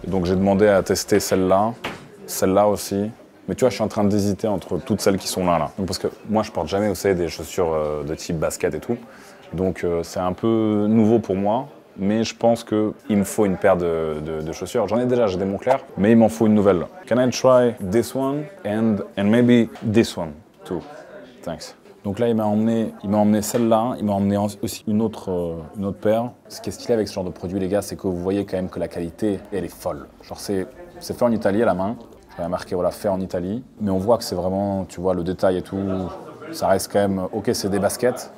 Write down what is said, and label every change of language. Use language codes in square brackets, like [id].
[fr] Et donc, j'ai demandé à tester celle-là aussi. Mais tu vois, je suis en train d'hésiter entre toutes celles qui sont là. Donc, parce que moi, je porte jamais, vous savez, des chaussures de type basket et tout. Donc, c'est un peu nouveau pour moi. Mais je pense qu'il me faut une paire de chaussures. J'en ai déjà, j'ai des Moncler, mais il m'en faut une nouvelle. [en] Can I try this one and maybe this one too? Thanks. [fr] Donc là, il m'a emmené celle-là, il m'a emmené aussi une autre paire. Ce qui est stylé avec ce genre de produit, les gars, c'est que vous voyez quand même que la qualité, elle est folle. Genre, c'est fait en Italie à la main. J'avais marqué, voilà, fait en Italie. Mais on voit que c'est vraiment, tu vois, le détail et tout. Ça reste quand même, ok, c'est des baskets.